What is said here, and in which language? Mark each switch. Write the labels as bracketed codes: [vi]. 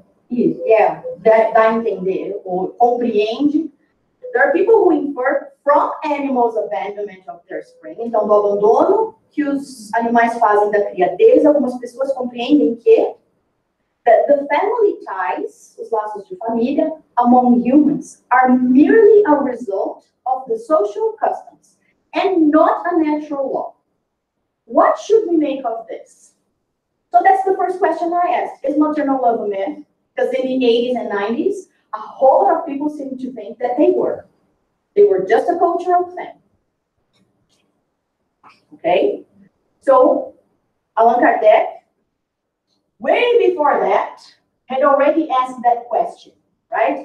[pt] Isso, yeah, dá a entender, ou compreende. [en] There are people who infer from animals' abandonment of their spring. [pt] Então, do abandono que os animais fazem da cria deles, algumas pessoas compreendem que [en] the family ties, [pt] os laços de família, [en] among humans, are merely a result of the social customs and not a natural law. What should we make of this? So that's the first question I asked. Is maternal love a myth? Because in the 80s and 90s, a whole lot of people seem to think that they were. They were just a cultural thing. Okay? So, Allan Kardec, way before that, had already asked that question, right?